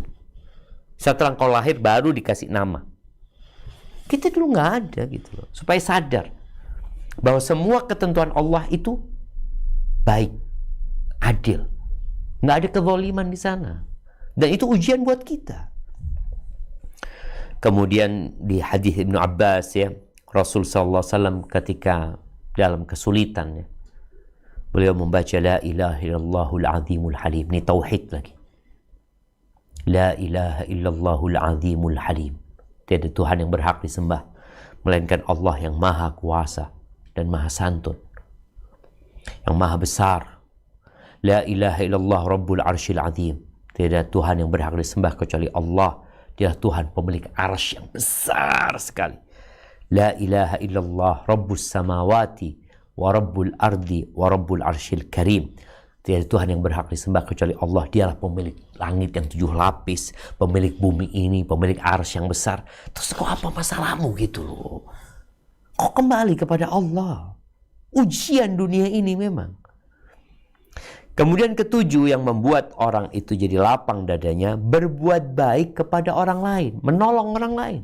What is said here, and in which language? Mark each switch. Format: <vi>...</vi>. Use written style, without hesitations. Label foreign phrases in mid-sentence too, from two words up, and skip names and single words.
<id>Setelah kau lahir baru dikasih nama. Kita dulu nggak ada gitu loh. Supaya sadar bahwa semua ketentuan Allah itu baik, adil. Nggak ada kezaliman di sana. Dan itu ujian buat kita. Kemudian di hadis Ibnu Abbas ya, Rasul</id> <ar>صلى الله عليه وسلم</ar> <id>ketika dalam kesulitan ya, beliau membaca</id> <ar>لا إله إلا الله العظيم الحليم.</ar> <id>Ini tauhid lagi.</id> <ar>لا إله إلا الله العظيم الحليم.</ar> <id>Tiada Tuhan yang berhak disembah melainkan Allah yang maha kuasa dan maha santun, yang maha besar.</id> <ar>لا إله إلا الله رب العرش العظيم.</ar> <id>Tiada Tuhan yang berhak disembah kecuali Allah. Dia Tuhan pemilik arsy yang besar sekali.</id> <ar>لا إله إلا الله رب السماوات ورب الأرض ورب العرش الكريم.</ar> <id>Tiada Tuhan yang berhak disembah kecuali Allah. Dialah pemilik langit yang 7 lapis, pemilik bumi ini, pemilik arsy yang besar. Terus kok apa masalahmu gitu loh? Kok kembali kepada Allah? Ujian dunia ini memang. Kemudian ketujuh yang membuat orang itu jadi lapang dadanya, berbuat baik kepada orang lain, menolong orang lain.</id>